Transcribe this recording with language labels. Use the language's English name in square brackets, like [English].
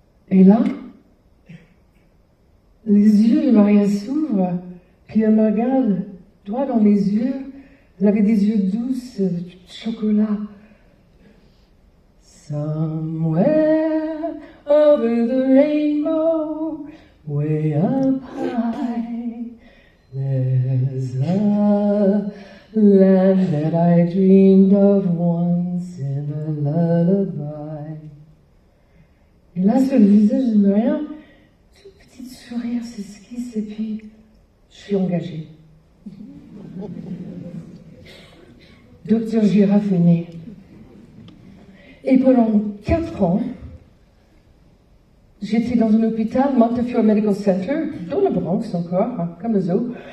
[French] Et là, les yeux de Maria s'ouvrent, puis elle me regarde droit dans les yeux. Elle avait des yeux douces, chocolat. [English] Somewhere over the rainbow, way up high, there's a land that I dreamed of once in a lullaby. [French] Et là, sur le visage de Marianne, tout petit sourire s'esquisse et puis je suis engagée. Docteur Girafe est né. Et pendant 4 ans, j'étais dans un hôpital, Montefiore Medical Center, dans le Bronx encore, hein, comme le zoo.